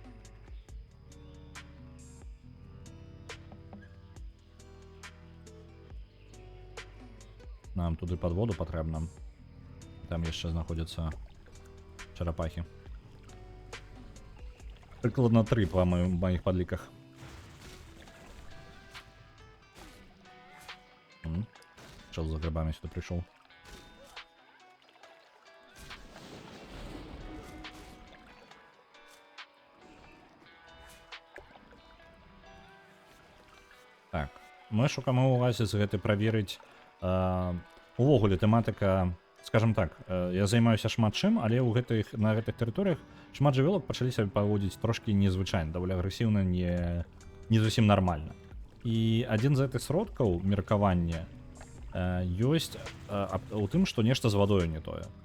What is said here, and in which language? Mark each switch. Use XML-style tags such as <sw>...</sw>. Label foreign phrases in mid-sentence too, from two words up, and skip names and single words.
<be>Нам туды пад воду патрэбна. Там яшчэ знаходзяцца чарапахі. Прыкладна 3 па маіх падліках.</be> <ru>Чел за грибами сюда пришел.</ru> <be>Так, мы шукаем у Оазіс гэты праверыць. Увогуле тэматыка, скажем так, я займаюся шмат чым, але на гэтых тэрыторыях шмат жывёлак пачалі сябе паводзіць трошкі незвычайна, даволі агрэсіўна, не зусім нармальна. І адзін з гэтых сродкаў меркавання ёсць у тым, што нешта з вадою не тое.</be>